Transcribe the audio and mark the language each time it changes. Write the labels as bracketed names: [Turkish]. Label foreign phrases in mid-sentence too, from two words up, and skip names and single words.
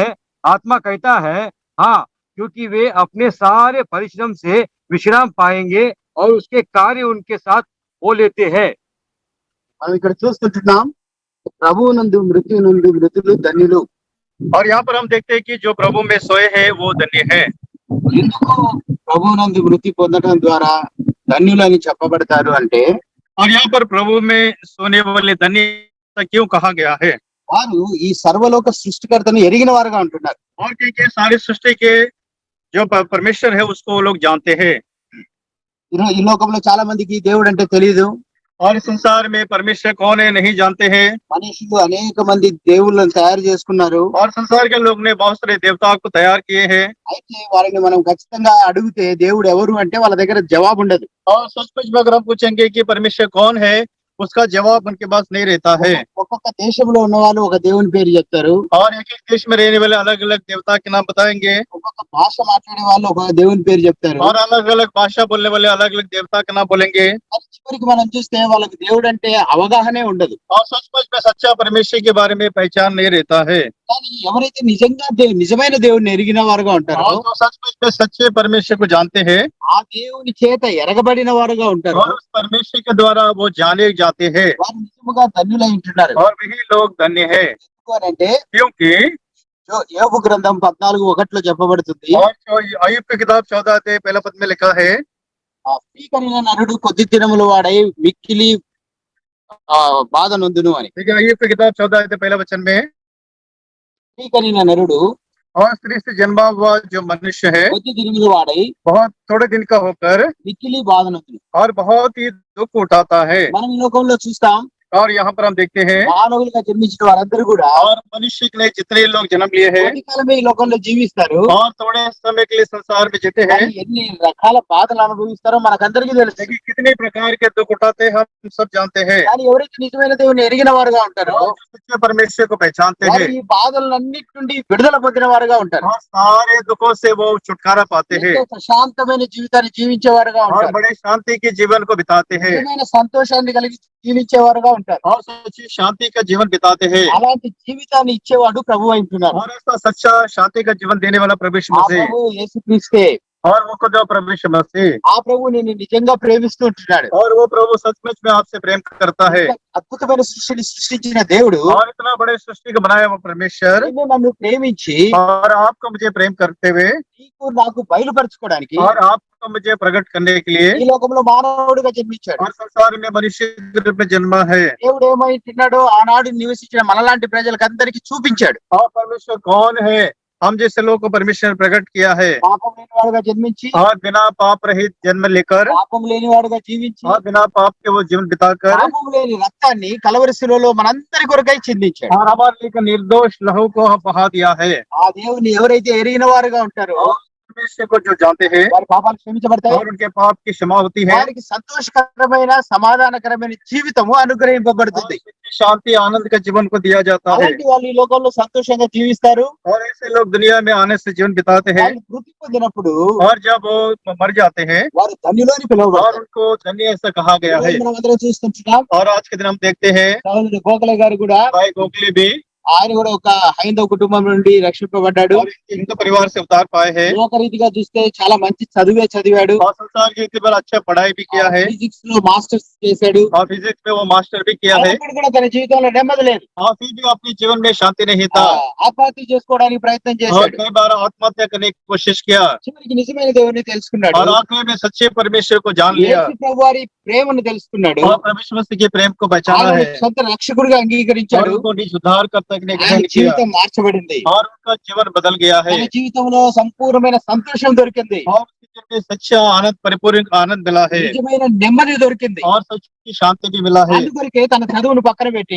[Hindi] आत्मा कहता है हाँ, क्योंकि वे अपने सारे परिश्रम से विश्राम पाएंगे और उसके कार्य उनके साथ हो लेते हैं। [Telugu] మనం ఇక్కడ చూస్తుంటున్నాం, ప్రభువునందు మృతులు ధన్యులు. [Hindi] और यहाँ पर हम देखते हैं कि जो प्रभु में सोए हैं वो धन्य है। [Telugu] ఎందుకు ప్రభువునందు మృతి పొందడం ద్వారా ధన్యులని చెప్పబడతారు అంటే, [Hindi] और यहाँ पर प्रभु में सोने वाले धन्य क्यों कहा गया है? [Telugu] వారు ఈ సర్వలోక సృష్టికర్తను ఎరిగిన వారుగా ఉంటున్నారు. [Hindi] और क्योंकि सारी सृष्टि के जो परमेश्वर है उसको वो लोग जानते हैं। [Telugu] ఈ లోకంలో చాలా మందికి దేవుడు అంటే తెలియదు. [Hindi] और इस संसार में परमेश्वर कौन है नहीं जानते हैं। [Telugu] మనుషులు అనేక మంది దేవుళ్ళను తయారు చేసుకున్నారు. [Hindi] और संसार के लोग ने बहुत सारे देवताओं को तैयार किए हैं। [Telugu] అయితే వారిని మనం ఖచ్చితంగా అడిగితే దేవుడు ఎవరు అంటే వాళ్ళ దగ్గర జవాబు ఉండదు. [Hindi] और सचमुच में अगर हम पूछेंगे कि परमेश्वर कौन है, उसका जवाब उनके पास नहीं रहता है। [Telugu] ఒక్కొక్క దేశంలో ఉన్న వాళ్ళు ఒక దేవుని పేరు చెప్తారు. [Hindi] और एक एक देश में रहने वाले अलग अलग देवता के नाम बताएंगे। [Telugu] ఒక్కొక్క భాష మాట్లాడే వాళ్ళు ఒక దేవుని పేరు చెప్తారు. [Hindi] और अलग अलग भाषा बोलने वाले अलग अलग देवता का नाम बोलेंगे। [Telugu] అది చివరికి మనం చూస్తే వాళ్ళకి దేవుడు అంటే అవగాహనే ఉండదు. [Hindi] और सचमुच में सच्चा परमेश्वर के बारे में पहचान नहीं रहता है। [Telugu] కానీ ఎవరైతే నిజంగా నిజమైన దేవుడిని ఎరిగిన వారుగా ఉంటారో, [Hindi] और जो सचमुच में सच्चे परमेश्वर को जानते हैं [Telugu] ఆ దేవుని చేత ఎరగబడిన వారుగా ఉంటారు, [Hindi] और उस परमेश्वर के द्वारा वो जाने जाते हैं, [Telugu] వారు నిజముగా ధన్యులై ఉంటున్నారు. [Hindi] और वही लोग धन्य है। [Telugu] అంటే [Hindi] क्योंकि [Telugu] యోబు గ్రంథం 14:1 చెప్పబడుతుంది, [Hindi] और जो अय्यूब की किताब 14 अध्याय पहला पद में लिखा है, [Telugu] ఆ స్త్రీకరిన నరుడు కొద్ది దినముల వాడై మిక్కిలి బాధ నొందును అని. [Hindi] ठीक है। अय्यूब की किताब 14 अध्याय पहला वचन में, [Telugu] స్త్రీకరిన నరుడు [Hindi] और स्त्री से जन्मा हुआ जो मनुष्य है [Telugu] కొద్ది దినముల వాడై [Hindi] बहुत थोड़े दिन का होकर [Telugu] మిక్కిలి బాధ నొందును. [Hindi] और बहुत ही दुख उठाता है। [Telugu] మనం ఈ లోకంలో చూస్తాం, [Hindi] और यहाँ पर हम देखते हैं [Telugu] మానవులుగా జన్మించిన వారందరూ కూడా [Hindi] और मनुष्य ने जितने लोग जन्म लिए हैं [Telugu] కొద్ది కాలమే ఈ లోకంలో జీవిస్తారు. [Hindi] और थोड़े समय के लिए संसार में जीते हैं, [Telugu] కానీ ఎన్ని రకాల బాధలు అనుభవిస్తారో మనకందరికీ తెలుసు. [Hindi] लेकिन कितने प्रकार के दुख उठाते हैं हम सब जानते हैं। [Telugu] కానీ ఎవరైతే నిజమైన దేవుని ఎరిగిన వారుగా ఉంటారో [Hindi] और जो सच्चे परमेश्वर को पहचानते [Telugu] వారు [Hindi] हैं [Telugu] ఈ బాధలన్నిటి నుండి విడుదల పొందిన వారుగా ఉంటారు. [Hindi] और सारे दुखों से वो छुटकारा पाते हैं [Telugu] ఎంతో ప్రశాంతమైన జీవితాన్ని జీవించే వారుగా [Hindi] और [Telugu] ఉంటారు. [Hindi] बड़े शांति के जीवन को बिताते हैं [Telugu] నిజమైన సంతోషాన్ని కలిగి జీవించే వారుగా ఉంటారు. [Hindi] और सच्ची शांति का जीवन बिताते हैं। [Telugu] అలాంటి జీవితాన్ని ఇచ్చేవాడు ప్రభు అంటున్నారు. [Hindi] और ऐसा सच्चा शांति का जीवन देने वाला प्रभु यीशु [Telugu] ఆ [Hindi] मसीह, [Telugu] ప్రభు యేసుక్రీస్తే. [Hindi] और वो खुद प्रभु यीशु मसीह, [Telugu] ఆ ప్రభు నిన్ను నిజంగా ప్రేమిస్తూ ఉంటున్నాడు. [Hindi] और वो प्रभु सचमुच में आपसे प्रेम करता है। [Telugu] అద్భుతమైన సృష్టిని సృష్టించిన దేవుడు [Hindi] और इतना बड़े सृष्टि को बनाया वो परमेश्वर, [Telugu] నిన్ను నన్ను ప్రేమించి [Hindi] और आपको मुझे प्रेम करते हुए [Telugu] నీకు నాకు బయలుపరచుకోవడానికి [Hindi] और आपको मुझे प्रकट करने के लिए [Telugu] ఈ లోకంలో మానవుడిగా జన్మించాడు. [Hindi] और संसार में मनुष्य के रूप में जन्मा है। [Telugu] దేవుడు ఏమైంటున్నాడో ఆనాడు నివసించిన మనలాంటి ప్రజలకు అందరికీ చూపించాడు. [Hindi] और परमेश्वर कौन है, हम जैसे लोगों को परमेश्वर प्रकट किया है, [Telugu] పాపం లేని వాడుగా జన్మించి [Hindi] और बिना पाप रहित जन्म लेकर [Telugu] పాపం లేని వాడుగా జీవించి [Hindi] और बिना पाप के वो जीवन बिताकर [Telugu] పాపం లేని రక్తాన్ని కలవరి శిలువలో మనందరి కొరకై చిందించాడు. [Hindi] और हमारे लिए निर्दोष लहू को बहा दिया है। [Telugu] ఆ దేవుని ఎవరైతే ఎరిగిన వారుగా ఉంటారో [Hindi] परमेश्वर को जो जानते हैं [Telugu] వారి పాపాలు క్షమించబడతాయి, [Hindi] और उनके पाप की क्षमा होती है, [Telugu] వారికి సంతోషకరమైన సమాధానకరమైన జీవితము అనుగ్రహింపబడుతుంది. [Hindi] शांति आनंद का जीवन को दिया जाता है। [Telugu] అలాంటి వాళ్ళు ఈ లోకంలో సంతోషంగా జీవిస్తారు. [Hindi] और ऐसे लोग दुनिया में आने से जीवन बिताते हैं, [Telugu] వాళ్ళు మృతి పొందినప్పుడు [Hindi] और जब वो मर जाते हैं [Telugu] వారు ధన్యులని [Hindi] और [Telugu] పిలువబడతారు. [Hindi] उनको धन्य ऐसा कहा गया है। [Telugu] మనం అందరం చూస్తుంటున్నాం. [Hindi] और आज के दिन हम देखते हैं [Telugu] సహోదరుడు గోఖలే గారు కూడా, [Hindi] भाई गोखले भी [Telugu] ఆయన కూడా ఒక హైందవ కుటుంబం నుండి రక్షింపబడ్డాడు. [Hindi] और हिंदू परिवार से उतार पाए हैं, [Telugu] లోకరీతిగా చూస్తే చాలా మంచి చదివే చదివాడు. [Hindi] और संसार की रीति पर अच्छा पढ़ाई भी किया है, [Telugu] ఫిజిక్స్ లో మాస్టర్స్ చేశాడు. [Hindi] और फिजिक्स में वो मास्टर भी किया है। [Telugu] అయినప్పటికీ కూడా తన జీవితంలో నెమ్మది లేదు. [Hindi] और फिर भी अपने जीवन में शांति नहीं था, [Telugu] ఆత్మహత్య చేసుకోవడానికి ప్రయత్నం [Hindi] और [Telugu] చేశాడు. [Hindi] कई बार आत्महत्या करने की कोशिश किया, [Telugu] చివరికి నిజమైన దేవుని తెలుసుకున్నాడు. [Hindi] और आखिर में सच्चे परमेश्वर को जान लिया, [Telugu] యేసు ప్రభు వారి ప్రేమను తెలుసుకున్నాడు. [Hindi] और परमेश्वर मसीह के प्रेम को पहचाना [Telugu] ఆయన [Hindi] है, [Telugu] సొంత రక్షకుడిగా [Hindi] और [Telugu] అంగీకరించాడు. [Hindi] उनको निज उद्धार करता [Telugu] ఆయన [Hindi] ग्रहण किया, [Telugu] జీవితం మార్చబడింది. [Hindi] और उनका जीवन बदल गया है, [Telugu] తన జీవితంలో సంపూర్ణమైన సంతోషం దొరికింది. [Hindi] और उसके जीवन में सच्चा आनंद, परिपूर्ण आनंद मिला है, [Telugu] నిజమైన నెమ్మది దొరికింది. [Hindi] और सच्ची शांति भी मिला है। [Telugu] అందుకొరకే తన చదువును పక్కన పెట్టి